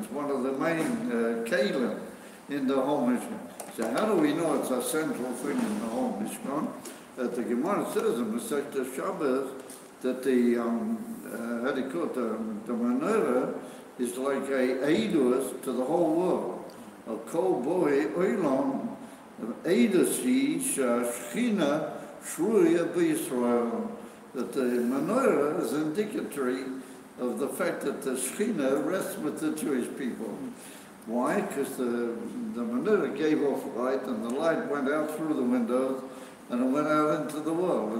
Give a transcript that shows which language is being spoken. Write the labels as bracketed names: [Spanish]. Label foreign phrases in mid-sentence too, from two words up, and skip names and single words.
[English] It's one of the main kalim in the whole Mishkan. So how do we know it's a central thing in the whole Mishkan? The Gemara says in Masechta Shabbos that the how do you call it? The menorah is like a eidus to the whole world. [Hebrew] א כל באי עולם עדות היא שכינה שרויה בישראל. [English] That the menorah is indicatory of the fact that the Shekhinah rests with the Jewish people. Why? Because the menorah gave off light, and the light went out through the windows, and it went out into the world.